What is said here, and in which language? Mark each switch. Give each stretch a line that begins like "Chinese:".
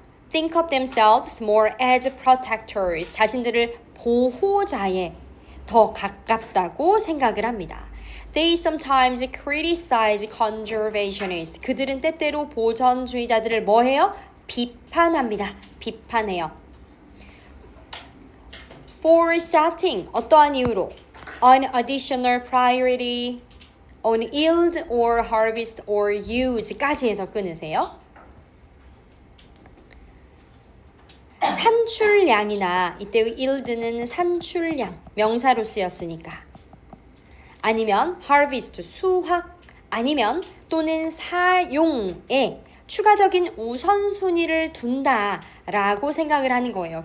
English: think of themselves more as protectors.
Korean: 자신들을 보호자에 더 가깝다고 생각을 합니다.
English: They sometimes criticize conservationists.
Korean: 그들은 때때로 보전주의자들을 뭐해요? 비판합니다. 비판해요.
English: For setting,
Korean: 어떠한 이유로?
English: An additional priority on yield or harvest or use까지
Korean: 해서 끊으세요. 산출량이나 이때 yield는 산출량, 명사로 쓰였으니까 아니면 harvest, 수확 아니면 또는 사용에 추가적인 우선순위를 둔다라고 생각을 하는 거예요.